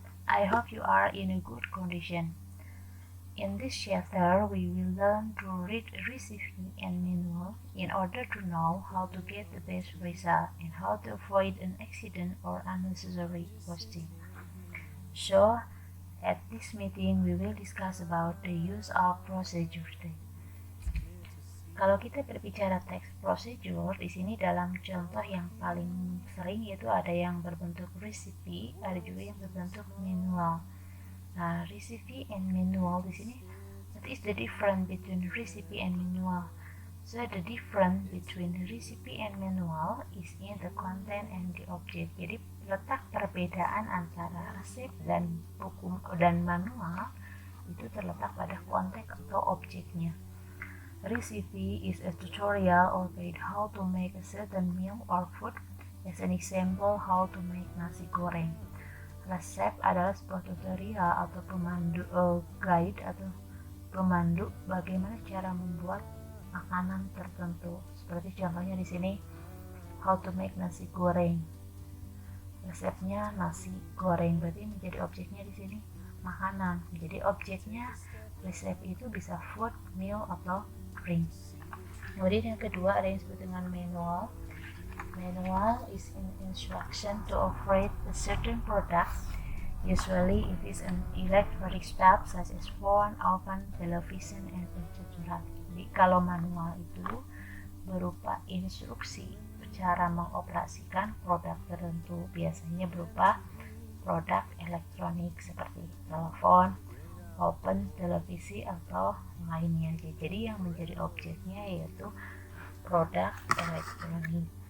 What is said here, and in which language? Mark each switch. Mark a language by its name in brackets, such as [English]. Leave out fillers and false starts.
[English] I hope you are in a good condition. In this chapter, we will learn to read recipe and manual in order to know how to get the best result and how to avoid an accident or unnecessary wasting. So, at this meeting, we will discuss about the use of procedure. [Indonesian] Kalau kita berbicara teks procedure, di sini dalam contoh yang paling sering yaitu ada yang berbentuk recipe, ada juga yang berbentuk manual. Nah, [English] recipe and manual [Indonesian] di sini, [English] what is the difference between recipe and manual? So the difference between recipe and manual is in the content and the object. [Indonesian] Jadi letak perbedaan antara resep dan buku dan manual itu terletak pada konteks atau objeknya. [English] Recipe is a tutorial or guide how to make a certain meal or food. As an example, how to make nasi goreng. [Indonesian] Resep adalah sebuah tutorial atau pemandu guide atau pemandu bagaimana cara membuat makanan tertentu. Seperti contohnya di sini, [English] how to make [Indonesian] nasi goreng. Resepnya nasi goreng, berarti menjadi objeknya di sini makanan. Jadi objeknya resep itu bisa food, meal atau drink. Kemudian yang kedua ada yang disebut dengan manual. [English] Manual is an instruction to operate a certain product. Usually it is an electronic stuff such as phone, oven, television, and etc. [Indonesian] Jadi kalau manual itu berupa instruksi cara mengoperasikan produk tertentu, biasanya berupa produk elektronik seperti telepon, oven, televisi atau lainnya. Jadi yang menjadi objeknya yaitu produk elektronik.